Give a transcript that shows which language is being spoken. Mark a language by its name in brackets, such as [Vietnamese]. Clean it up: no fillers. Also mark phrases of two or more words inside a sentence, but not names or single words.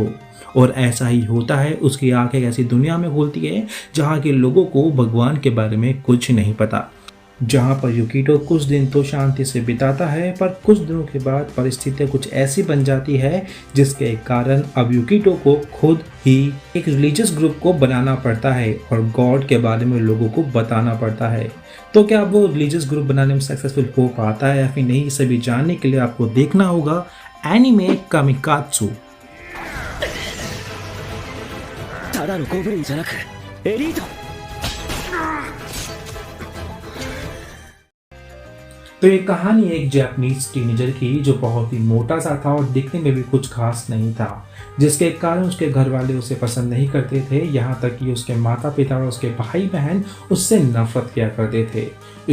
[Hindi] और ऐसा ही होता है, उसकी आंख एक ऐसी दुनिया में खुलती है जहाँ के लोगों को भगवान के बारे में कुछ नहीं पता, जहाँ पर युकिटो कुछ दिन तो शांति से बिताता है, पर कुछ दिनों के बाद परिस्थितियाँ कुछ ऐसी बन जाती है जिसके कारण अब युकिटो को खुद ही एक [English] religious group [Hindi] को बनाना पड़ता है और गॉड के बारे में लोगों को बताना पड़ता है। तो क्या वो [English] religious group [Hindi] बनाने में सक्सेसफुल हो पाता है या फिर नहीं, सभी जानने के लिए आपको देखना होगा एनिमे कामिकात्सु। [Japanese] ただのゴブリンじゃなくエリート。 [Hindi] तो ये कहानी एक [English] Japanese teenager [Hindi] की जो बहुत ही मोटा सा था और दिखने में भी कुछ खास नहीं था, जिसके कारण उसके घर वाले उसे पसंद नहीं करते थे। यहाँ तक कि उसके माता पिता और उसके भाई बहन उससे नफरत किया करते थे।